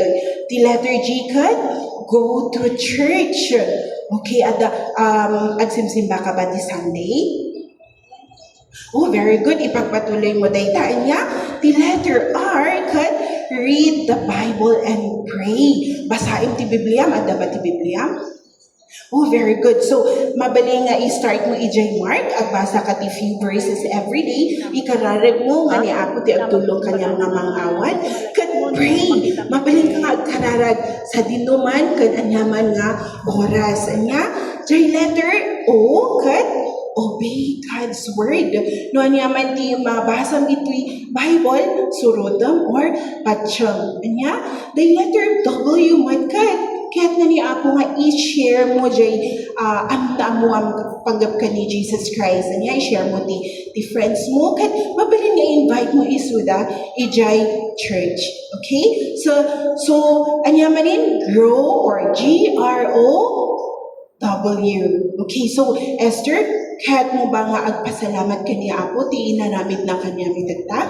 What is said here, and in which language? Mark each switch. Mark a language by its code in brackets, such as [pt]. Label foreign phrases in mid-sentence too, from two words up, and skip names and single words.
[ilo] Ti letter G kat, [en] go to church. [ilo] Okay, ada, agsimsimba ka ba ti Sunday? [en] Oh, very good. [ilo] Ipagpatuloy mo daytaan niya. [en] The letter R, kat, read the Bible and pray. [ilo] Basahin ti Bibliam. Ada ba ti Bibliam? [en] Oh, very good. So, [ilo] mabali nga i-start mo i-J Mark. Agbasa ka ti [en] few verses every day. [ilo] Ikararag mo nga ni Apo ti agtulong kanyang nga mangawan. Kat pray. Mabali ka nga agkararag sa dinuman. Kat anyaman nga oras. Anya, J letter O, kat, [en] obey God's word. [ilo] No anyaman ti mabasam ito'y Bible, surodam or patsyam. Anya, [en] the letter W [ilo] man kat, kaya't na ni Apo nga i-share mo jay amta mo ang panggap ka ni Jesus Christ. Anya, i-share mo ti friends mo. Kat mabali nga invite mo isuda ijay church. [en] Okay? So anyamanin, grow or GROW. [ilo] Okay, so Esther, kahit mo ba nga agpasalamat kaniya Apo, ti inaramid na kanya mitagta?